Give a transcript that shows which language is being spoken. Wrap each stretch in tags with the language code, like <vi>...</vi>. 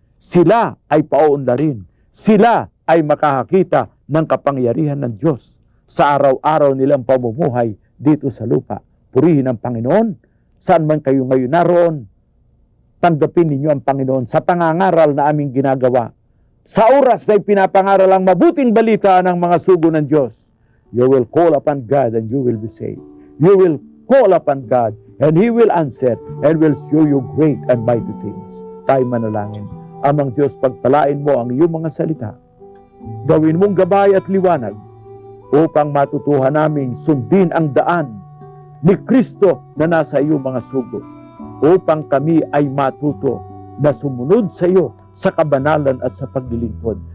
<tl>Sila ay pauunlarin. Sila ay makakakita ng kapangyarihan ng Diyos sa araw-araw nilang pamumuhay dito sa lupa. Purihin ang Panginoon. Saan man kayo ngayon naroon, tanggapin ninyo ang Panginoon sa pangangaral na aming ginagawa. sa oras na ipinapangaral ang mabuting balita ng mga sugo ng Diyos,</tl> <en>you will call upon God and you will be saved. You will call upon God and He will answer and will show you great and mighty things.</en> <tl>Tayo manalangin. Amang Diyos, pagpalain mo ang iyong mga salita. Gawin mong gabay at liwanag upang matutuhan naming sundin ang daan ni Kristo na nasa iyong mga sugo, upang kami ay matuto na sumunod sa iyo sa kabanalan at sa paglilingkod.</tl>